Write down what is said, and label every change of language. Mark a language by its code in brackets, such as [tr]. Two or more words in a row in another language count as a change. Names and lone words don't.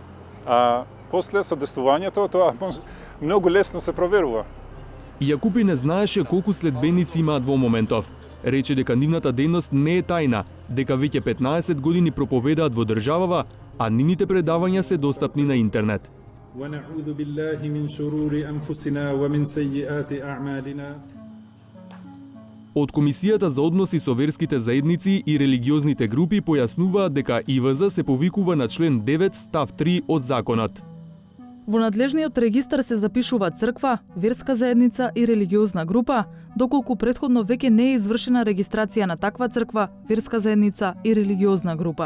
[mk] А после со действувањето тоа многу лесно се проверува. Јакупи не знаеше колку следбеници имаат во моментов. Рече дека нивната дејност не е тајна, дека веќе 15 години проповедаат во државава, а нивните предавања се достапни на интернет. [ar] وَنَعُوذُ بِاللَّهِ مِنْ شُرُورِ أَنفُسِنَا وَمِنْ سَيِّئَاتِ أَعْمَالِنَا. [mk] Од Комисијата за односи со верските заедници и религиозните групи појаснуваат дека ИВЗ се повикува на член 9 став 3 од законот. Во надлежниот регистар се запишува црква, верска заедница и религиозна група, доколку претходно веќе не е извршена регистрација на таква црква, верска заедница и религиозна група.